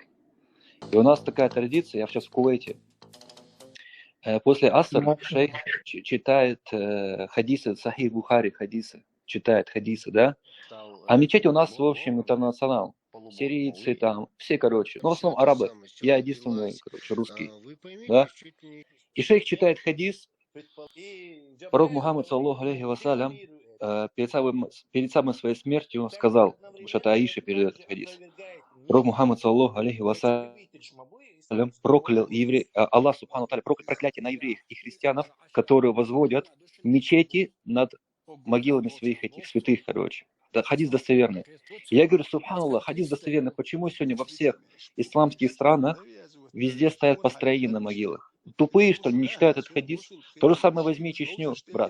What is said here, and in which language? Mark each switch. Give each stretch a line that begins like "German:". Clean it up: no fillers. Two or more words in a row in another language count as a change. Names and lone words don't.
Russian: И у нас такая традиция, я сейчас в Кувейте. После Ассар шейх читает хадисы, Сахих Бухари хадисы, читает хадисы, да? А мечеть у нас, в общем, интернационал. Сирийцы там, все, короче. В основном арабы. Я единственный, короче, русский. Да? И шейх читает хадис. Пророк Мухаммад,
Arabic: صلى الله عليه وسلم,
Russian: перед самой своей смертью сказал, потому что это Аиша передает этот хадис. Пророк Мухаммад,
Arabic: صلى الله عليه وسلم,
Russian: проклял
Arabic: الله سبحانه وتعالى,
Russian: проклятие на евреев и христианов, которые возводят мечети над могилами своих этих святых, короче. Да, хадис достоверный. Я говорю, субханаллах, хадис достоверный. Почему сегодня во всех исламских странах везде стоят построения на могилах? Тупые, что ли, не читают этот хадис? То же самое возьми Чечню, брат.